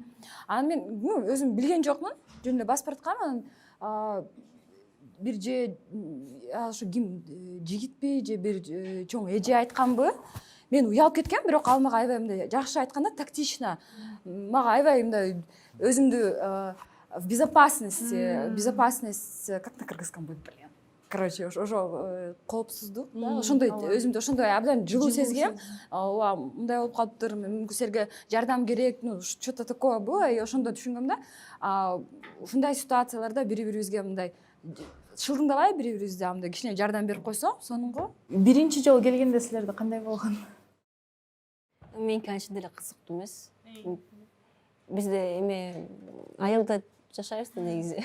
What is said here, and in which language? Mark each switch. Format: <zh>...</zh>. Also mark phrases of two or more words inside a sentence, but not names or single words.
<ky>Анан мен өзүм билген жокмун, жөн эле басып бараткам. Анан бир же ошо ким жигитпи же бир чоң эже айтканбы, мен уялып кеткем, бирок ал мага аябай мындай жакшы айткан да, тактично. Мага аябай мындай өзүмдү</ky> <ru>в безопасность как на кыргызском будет, блин.</ru> <ky>Короче, ошо коопсуздук да, ошондой өзүмдү ошондой абдан жылуу сезгем. Ооба, мындай болуп калыптыр, мүмкүн силерге жардам керек,</ky> <ru>что-то такое было, и</ru> <ky>ошондо түшүнгөм да. Ушундай ситуацияларда бири-бирибизге мындай шылдыңдабай бири-бирибизге мындай кичине жардам берип койсок, сонунго. Биринчи жолу келгенде силерде кандай болгон? Меники анча деле кызыктуу эмес. Бизде эме айылда жашайбыз да негизи.</ky>